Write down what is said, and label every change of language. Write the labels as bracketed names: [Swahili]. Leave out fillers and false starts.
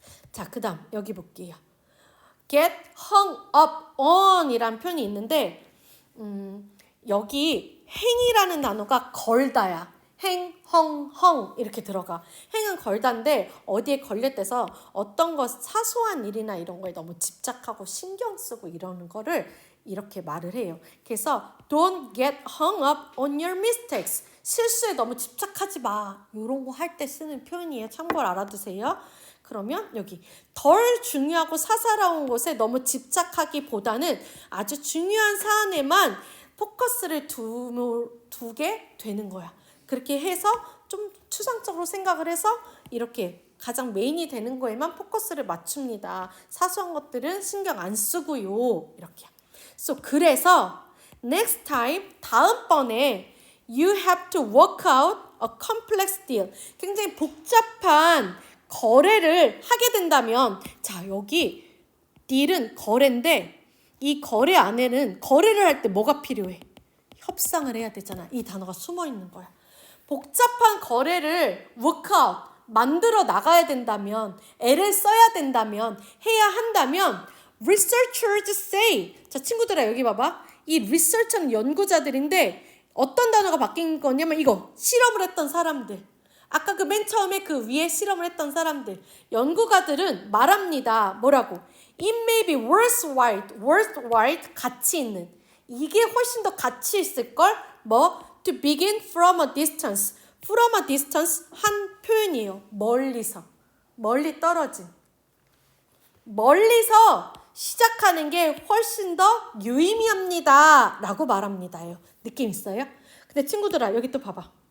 [Korean] 자, 그 다음 여기 볼게요. [English] get hung up on [Korean] 이란 표현이 있는데 여기 행이라는 단어가 걸다야. 행, 헝, 헝 이렇게 들어가. 행은 걸다인데 어디에 걸렸대서 어떤 것 사소한 일이나 이런 거에 너무 집착하고 신경 쓰고 이러는 거를 이렇게 말을 해요. [English] 그래서 don't get hung up on your mistakes. [Korean] 실수에 너무 집착하지 마. 이런 거 할 때 쓰는 표현이에요. 참고로 알아두세요. 그러면 여기 덜 중요하고 사사로운 것에 너무 집착하기보다는 아주 중요한 사안에만 포커스를 두게 되는 거야. 그렇게 해서 좀 추상적으로 생각을 해서 이렇게 가장 메인이 되는 거에만 포커스를 맞춥니다. 사소한 것들은 신경 안 쓰고요. 이렇게. 그래서 [English] next time [Korean] 다음번에 [English] you have to work out a complex deal. [Korean] 굉장히 복잡한 거래를 하게 된다면 자 여기 deal은 거래인데 이 거래 안에는 거래를 할 때 뭐가 필요해? 협상을 해야 되잖아. 이 단어가 숨어 있는 거야. 복잡한 거래를 workout, 만들어 나가야 된다면, 애를 써야 된다면, 해야 한다면 [English] researchers say. [Korean] 자 친구들아 여기 봐봐. 이 research는 연구자들인데 어떤 단어가 바뀐 거냐면 이거 실험을 했던 사람들. 아까 그 맨 처음에 그 위에 실험을 했던 사람들. 연구가들은 말합니다. 뭐라고? [English] It may be worthwhile [Korean] 가치 있는. 이게 훨씬 더 가치 있을걸? 뭐? [English] To begin from a distance. From a distance [Korean] 한 표현이에요. 멀리서. 멀리 떨어진. 멀리서 시작하는 게 훨씬 더 유의미합니다. 라고 말합니다요. 느낌 있어요? 근데 친구들아 여기 또 봐봐.